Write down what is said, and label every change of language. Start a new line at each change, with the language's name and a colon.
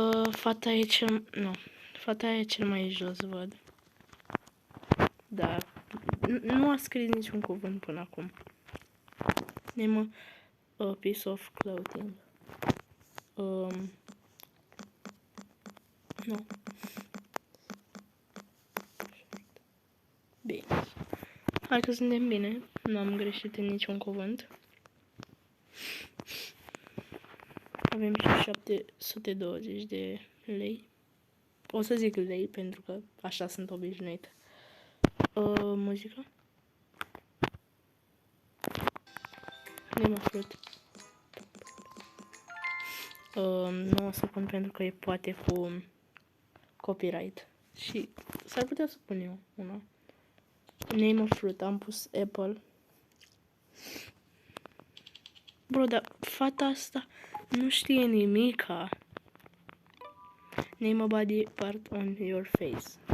Romanian: Fata e cel mai jos, văd. Da. Nu a scris niciun cuvânt până acum.
English: Name a piece of clothing.
Romanian: Nu. Bine. Hai că suntem bine. Nu am greșit în niciun cuvânt. Avem și 720 de lei. O să zic lei pentru că așa sunt obișnuit. Muzică.
English: Name a fruit.
Romanian: Nu o să pun pentru că e poate cu copyright. Și s-ar putea să pun eu una.
English: Name of fruit.
Romanian: Am pus apple. Bro, dar fata asta nu știe nimica.
English: Name a body part on your face.